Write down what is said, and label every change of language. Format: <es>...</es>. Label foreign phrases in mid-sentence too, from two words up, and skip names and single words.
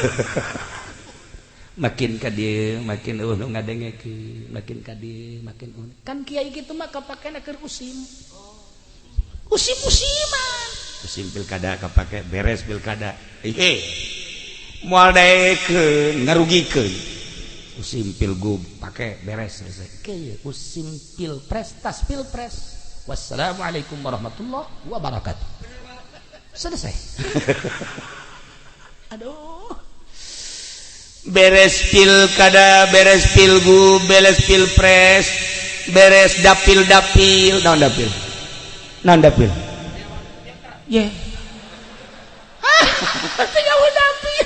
<su>Makin ka dieu makin nu ngadengekeun makin ka dieu makin kan kiai kitu mah kapakena keur usim pilkada kapake beres pilkada moal daekeun ngarugikeun usim pilgub pake beres selesai kieu usim pilpres tas pilpres</su> <ar>والسلام عليكم ورحمة الله وبركاته</ar> <su>selesai. Aduh beres pilkada, beres pilgub, beres pilpres, beres dapil. Naon dapil? Ye. Tinggal dapil.</su>